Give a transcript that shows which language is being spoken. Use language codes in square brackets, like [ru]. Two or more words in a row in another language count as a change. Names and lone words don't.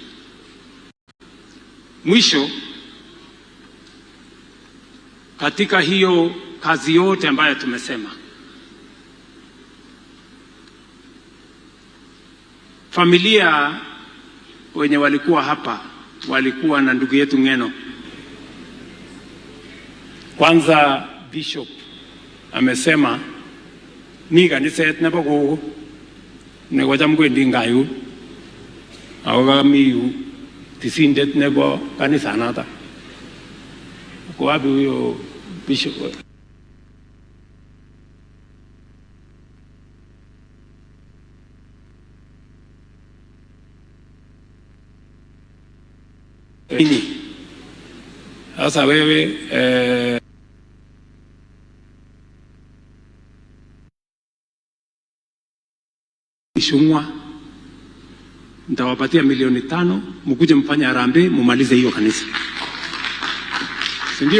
[sw] Mwisho, katika hiyo kazi yote ambayo tumesema, familia wenye walikuwa hapa walikuwa na ndugu yetu Ng'eno. Kwanza Bishop amesema ni kanisa yetu [kln] nabo go ne goja mkwendi ngayu ako kami yu tisindet nebo kanisanata. [sw] Ko wapi huyo bishop? Sasa wewe Ishungwa nitawapatia milioni 5 mkuje mfanye harambee mumalize hiyo kanisa, si ndio?